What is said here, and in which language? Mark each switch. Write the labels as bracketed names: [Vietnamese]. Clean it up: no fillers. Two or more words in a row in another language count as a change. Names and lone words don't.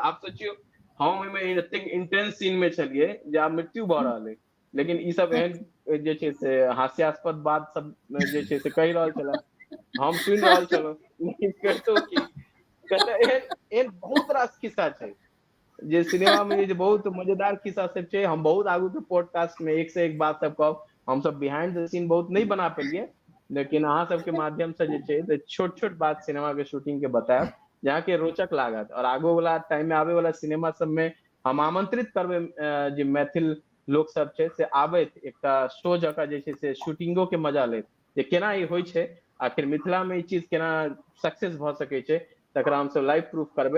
[Maithili] आप सोचियो हम एहिमे एतेक [English] intense scene [Maithili] में छलिए जे आब मृत्यु भऽ रहल है, लेकिन ई सब एहन जे छै से हास्यास्पद बात सब जे छै से कहि रहल छले, हम सुनि रहल छलहुँ, लेकिन कहितो की एहन बहुत रास खिस्सा छै जे सिनेमा में जे बहुत मजेदार खिस्सा सब छै। हम बहुत आगू के पॉडकास्ट में एक से एक बात सब कहब, हम सब [English] behind the scene [Maithili] बहुत नहीं बना पेलिए, लेकिन अहाँ सबके माध्यम से जे छै छोट छोट बात सिनेमा के शूटिंग के बतायब जहाँ के रोचक लागत, और आगो वाला टाइम में आवे वाला सिनेमा सब में हम आमंत्रित करबे जे मैथिल लोक सब छै से आबैत एकटा शो जकाँ जे छै से शूटिंगो के मजा लेत, जे केना ई होइ छै, आखिर मिथिला में ई चीज केना सक्सेस भऽ सकै छै, तकरा हम सब [English] live proof [Maithili] करबै।